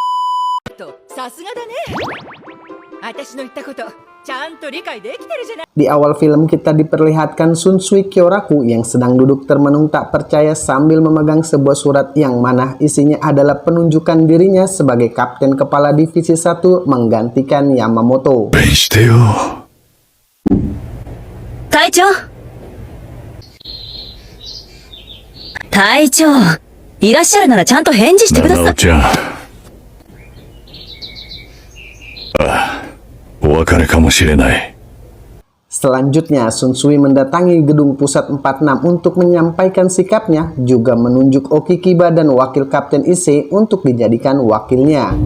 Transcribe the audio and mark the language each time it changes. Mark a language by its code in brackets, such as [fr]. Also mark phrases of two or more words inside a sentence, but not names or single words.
[id] Di awal film kita diperlihatkan Shunsui Kyoraku yang sedang duduk termenung tak percaya sambil memegang sebuah surat yang mana isinya adalah penunjukan dirinya sebagai Kapten Kepala Divisi 1 menggantikan Yamamoto. [ja] Taichou, いらっしゃるならちゃんと返事してください。 [id] Selanjutnya, Shunsui mendatangi gedung pusat 46 untuk menyampaikan sikapnya, juga menunjuk Okikiba dan Wakil Kapten Ise untuk dijadikan wakilnya.